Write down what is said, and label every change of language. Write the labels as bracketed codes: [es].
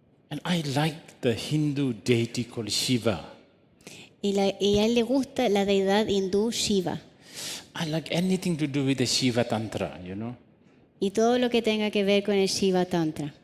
[en] and I liked the Hindu deity called Shiva. [es] Y a él le gusta la deidad hindú Shiva. [en] I like anything to do with the Shiva Tantra, [es] Y todo lo que tenga que ver con el Shiva Tantra.